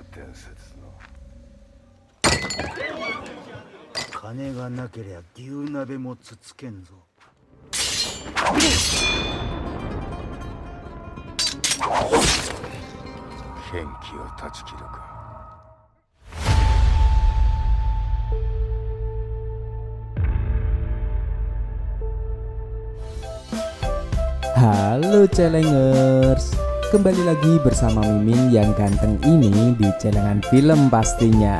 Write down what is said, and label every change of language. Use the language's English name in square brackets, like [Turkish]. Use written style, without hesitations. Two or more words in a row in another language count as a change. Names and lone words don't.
[Japanese] 金がなけりゃ牛鍋もつつけんぞ。剣気を断ち切るか。 [Indonesian] Halo Celengers, kembali lagi bersama Mimin yang ganteng ini di Celengan Film pastinya.